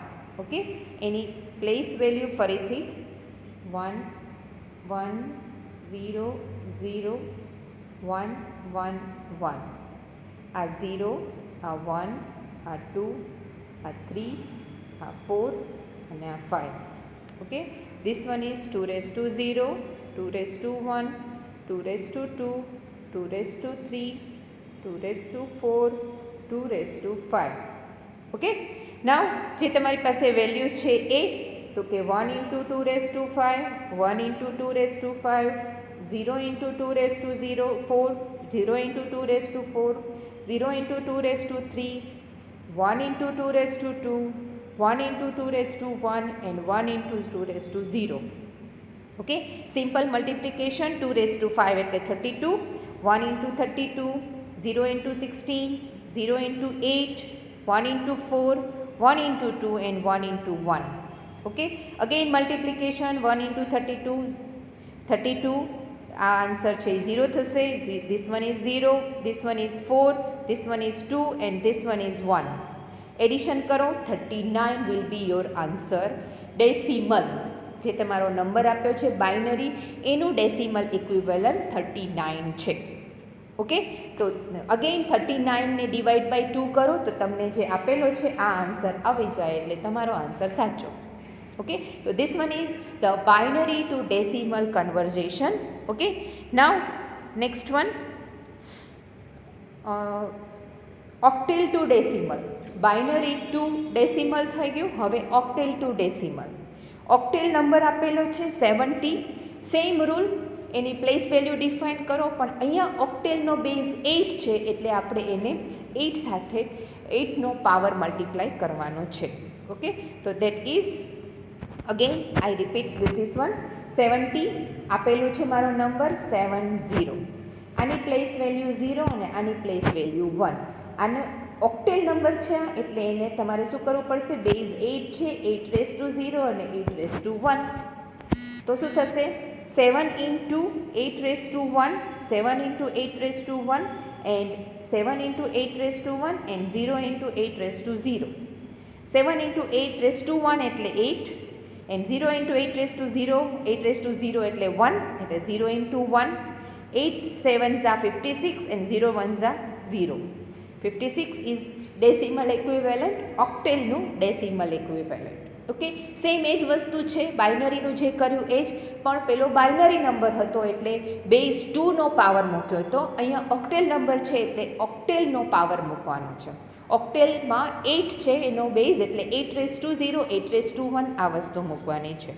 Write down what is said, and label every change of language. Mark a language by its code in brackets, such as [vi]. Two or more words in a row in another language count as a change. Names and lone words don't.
[gu] ઓકે, એની [en] place value [gu] ફરીથી 1 1 0 0 1 1 1. આ 0, આ 1, આ 2, આ 3, આ 4 અને આ 5. ઓકે, [en] this one is 2 raised to 0, 2 raised to 1, 2 raised to 2, 2 raised to 3, 2 raised to 4, 2 raised to 5. okay, now [gu] જે તમારી પાસે વેલ્યુઝ છે એ તો કે [en] 1 into 2 raised to 5, 1 into 2 raised to 5, 0 into 2 raised to 0, 4, 0 into 2 raised to 4, 0 into 2 raised to 3, 1 into 2 raised to 2, 1 into 2 raised to 1 and 1 into 2 raised to 0. Okay, simple multiplication 2 raised to 5 એટલે 32, 1 into 32, 0 into 16, 0 into 8, 1 into 4, 1 into 2 and 1 into 1. Okay, again multiplication 1 into 32, 32, [gu] આ આન્સર છે 0 થશે, [en] this one is 0, this one is 4, this one is 2 and this one is 1. [gu] એડિશન કરો, [en] 39 will be your answer. [gu] ડેસિમલ જે તમારો નંબર આપ્યો છે બાઇનરી એનું [en] decimal equivalent [gu] 39 છે. ઓકે, તો અગેન 39ને [en] divide by [gu] 2 કરો તો તમને જે આપેલો છે આ આન્સર આવી જાય એટલે તમારો આન્સર સાચો. [en] Okay, so this one is the binary to decimal conversion. Okay, now next one, octal to decimal. Binary to decimal [gu] થઈ ગયું, હવે [en] octal to decimal. [gu] octal નંબર આપેલો છે 70. [en] same rule, [gu] એની પ્લેસ વેલ્યુ ડિફાઇન કરો, પણ અહીંયા octalનો બેઝ 8 છે એટલે આપણે એને 8 સાથે 8નો પાવર મલ્ટીપ્લાય કરવાનો છે. [en] ઓકે, તો that is again I repeat this one, 70 [gu] આપેલું છે મારો નંબર [en] 70. [gu] આની પ્લેસ વેલ્યુ 0 અને આની પ્લેસ વેલ્યુ 1. આનો ઓક્ટેલ નંબર છે એટલે એને તમારે શું કરવું પડશે, બેઝ 8 છે, 8 [en] raise to [gu] 0 અને 8 [en] raise to [gu] 1. તો શું થશે, [en] 7 into 8 raised to 1, 7 into 8 raised to 1 and 7 into 8 raised to 1 and 0 into 8 raised to 0. 7 into 8 raised to 1 એટલે 8 and 0 into 8 raised to 0, 8 raised to 0 એટલે 1 એટલે 0 into 1. 8 7s are 56 and 0 1s are 0. 56 is decimal equivalent, octalનું decimal equivalent. [gu] ઓકે, સેમ એ જ વસ્તુ છે, બાઇનરીનું જે કર્યું એ જ, પણ પેલો બાઇનરી નંબર હતો એટલે બેઝ 2નો પાવર મૂક્યો હતો. અહીંયા ઓક્ટેલ નંબર છે એટલે ઓક્ટેલનો પાવર મૂકવાનો છે. ઓક્ટેલમાં 8 છે એનો બેઝ એટલે 8 [en] raise to [gu] 0, 8 [en] raise to [gu] 1 આ વસ્તુ મૂકવાની છે.